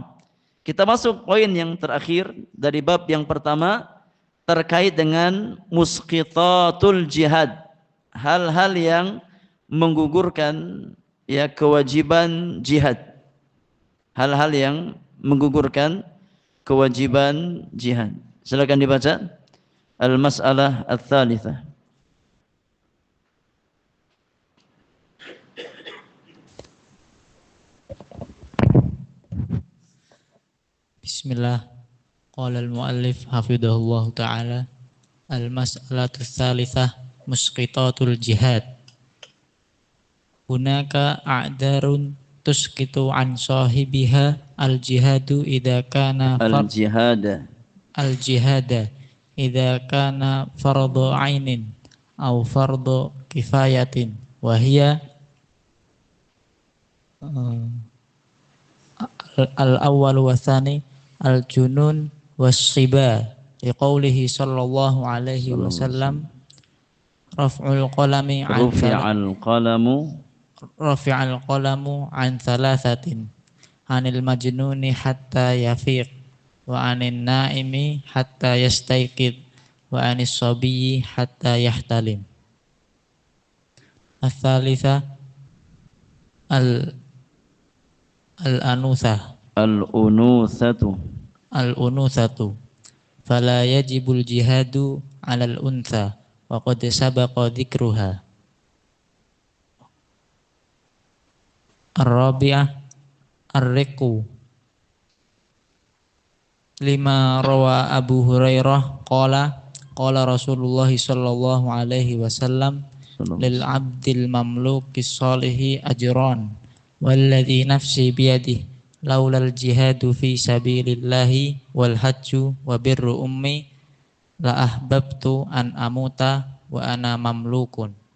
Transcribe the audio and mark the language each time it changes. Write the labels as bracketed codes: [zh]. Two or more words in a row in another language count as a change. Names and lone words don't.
[id] Kita masuk poin yang terakhir dari bab yang pertama terkait dengan [ar] مسقطات الجهاد. [id] Hal-hal yang menggugurkan ya kewajiban jihad. Hal-hal yang menggugurkan kewajiban jihad. Silakan dibaca. [ar] المسألة الثالثة. Bismillah. قال المؤلف حفظه الله تعالى، المسألة الثالثة مسقطات الجهاد. هناك أعذار تسقط عن صاحبها الجهاد إذا كان الجهاد إذا كان فرض عين أو فرض كفاية وهي الأول والثاني الجنون والصبا لقوله صلى الله عليه وسلم رفع القلم عن ثلاثة عن المجنون حتى يفيق وعن النائم حتى يستيقظ وعن الصبي حتى يحتلم. الثالثة الأنوثة فلا يجب الجهاد على الأنثى وقد سبق ذكرها. الرابعة الرق لما روى أبو هريرة قال رسول الله صلى الله عليه وسلم للعبد المملوك الصالح أجران والذي نفسي بيده لولا الجهاد في سبيل الله والحج وبر أمي لأحببت أن أموت وأنا مملوك.